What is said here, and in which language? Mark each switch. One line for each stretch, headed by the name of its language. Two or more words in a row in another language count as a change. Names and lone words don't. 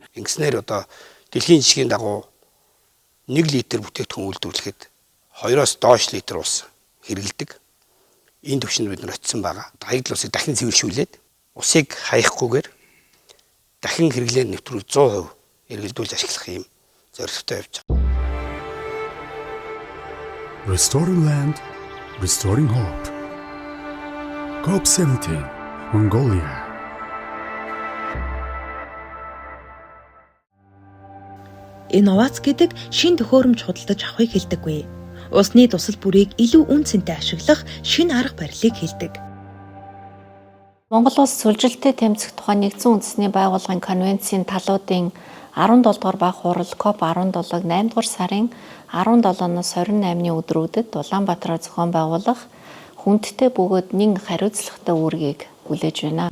Mongolian: Ингэснээр одоо дэлхийн жишгийн дагуу 1 литр бүтээгдэхүүн үйлдвэрлэхэд 2-оос доош литр ус хэрэглэдэг. Энэ түвшинд бид нар очисон байгаа. Хаягдл усыг дахин цэвэршүүлээд усыг хаягахгүйгээр дахин хэрэглээ нэвтрүүл 100% эргэлдүүлж ашиглах юм зорилготой явж байгаа.
English: Restoring land, restoring hope. COP17, Mongolia.
Mongolian: Инновац гэдэг шин төхөөрөмж худалдаж авахыг хэлдэггүй. Усны тусал бүрийг илүү үн цэнтэй ашиглах шинэ арга барилыг хэлдэг. Монгол улс сүлжилтэд тэмцэх тухай нэгдсэн үндэсний байгууллагын конвенцийн талуудын 17 дугаар баг хурал COP17-г 8 дугаар сарын 17-ноос 28-ны өдрүүдэд Улаанбаатараар зохион байгуулах хүндтэй бөгөөд нэг хариуцлагатай үүргийг хүлээж байна.